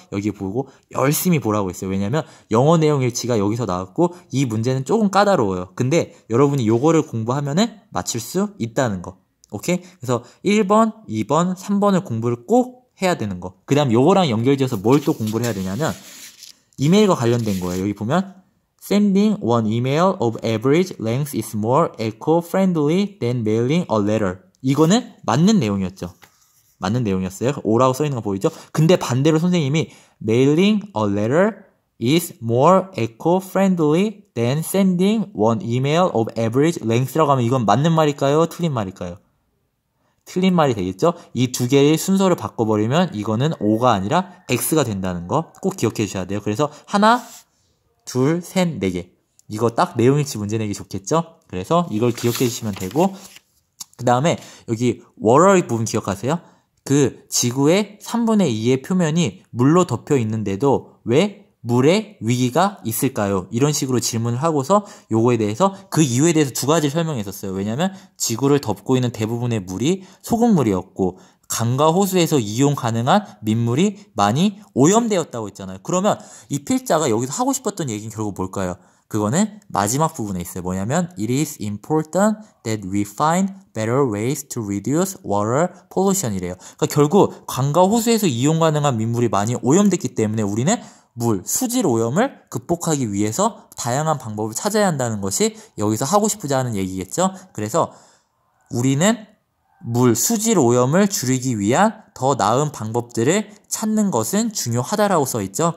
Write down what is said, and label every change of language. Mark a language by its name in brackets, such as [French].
[Korean] 여기 보고 열심히 보라고 했어요. 왜냐면 영어 내용 일치가 여기서 나왔고 이 문제는 조금 까다로워요. 근데 여러분이 요거를 공부하면은 맞출 수 있다는 거. 오케이? 그래서 1번, 2번, 3번을 공부를 꼭 해야 되는 거. 그 다음 요거랑 연결지어서 뭘 또 공부를 해야 되냐면 이메일과 관련된 거예요. 여기 보면 [English] Sending one email of average length is more eco-friendly than mailing a letter. [Korean] 이거는 맞는 내용이었죠. 맞는 내용이었어요. O라고 써있는 거 보이죠? 근데 반대로 선생님이 [English] mailing a letter is more eco-friendly than sending one email of average length라고 [Korean] 하면 이건 맞는 말일까요? 틀린 말일까요? 틀린 말이 되겠죠? 이 두 개의 순서를 바꿔버리면 이거는 O가 아니라 X가 된다는 거 꼭 기억해 주셔야 돼요. 그래서 하나, 둘, 셋, 네 개. 이거 딱 내용일치 문제 내기 좋겠죠? 그래서 이걸 기억해 주시면 되고, 그 다음에 여기 water 부분 기억하세요? 그 지구의 3분의 2의 표면이 물로 덮여 있는데도 왜 물의 위기가 있을까요? 이런 식으로 질문을 하고서 요거에 대해서 그 이유에 대해서 두 가지를 설명했었어요. 왜냐면 지구를 덮고 있는 대부분의 물이 소금물이었고 강과 호수에서 이용 가능한 민물이 많이 오염되었다고 했잖아요. 그러면 이 필자가 여기서 하고 싶었던 얘기는 결국 뭘까요? 그거는 마지막 부분에 있어요. 뭐냐면 [English] It is important that we find better ways to reduce water pollution [Korean] 이래요. 그러니까 결국 강과 호수에서 이용 가능한 민물이 많이 오염됐기 때문에 우리는 수질 오염을 극복하기 위해서 다양한 방법을 찾아야 한다는 것이 여기서 하고 싶고자 하는 얘기겠죠. 그래서 우리는 수질 오염을 줄이기 위한 더 나은 방법들을 찾는 것은 중요하다라고 써있죠.